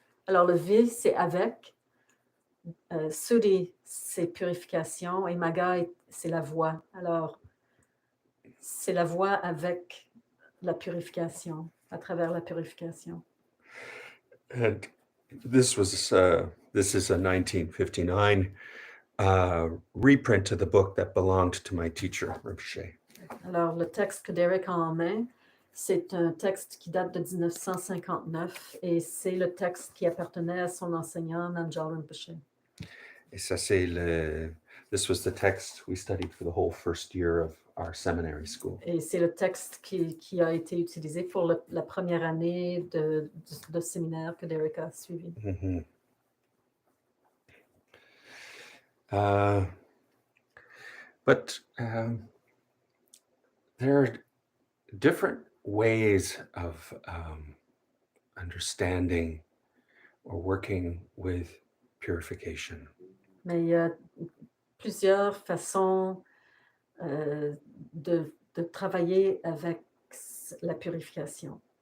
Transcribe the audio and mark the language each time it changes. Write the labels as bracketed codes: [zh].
[fr] Alors, le vi, c'est avec, suddhi, c'est purification, et magga, c'est la voie. Alors, c'est la voie avec la purification, à travers la purification. [en] And this is a 1959 reprint of the book that belonged to my teacher, Rinpoche. [fr] Alors, le texte que Derek a en main, c'est un texte qui date de 1959 et c'est le texte qui appartenait à son enseignant, Namgyal Rinpoche. Et ça, c'est the [en] This was the text we studied for the whole first year of our seminary school. [fr] Et c'est le texte qui a été utilisé pour la première année de séminaire que Derek a suivi. Mhm. [en] But there are different ways of understanding or working with purification. [fr] Mais il y a plusieurs façons de travailler avec la purification.